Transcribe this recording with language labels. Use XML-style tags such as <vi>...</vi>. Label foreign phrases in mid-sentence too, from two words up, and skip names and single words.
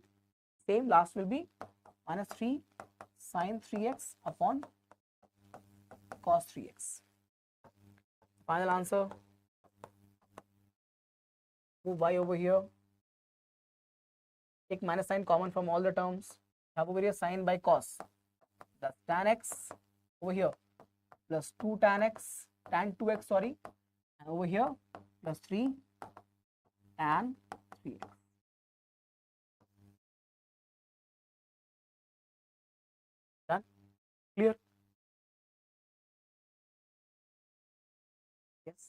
<en>Same, last will be minus 3 sin 3x upon cos 3x. Final answer. Move y over here. Take minus sign common from all the terms. Have over here sin by cos. That's tan x over here plus 2 tan x, tan 2x, sorry. And over here plus 3 tan 3x. Done? Clear? Yes.</en>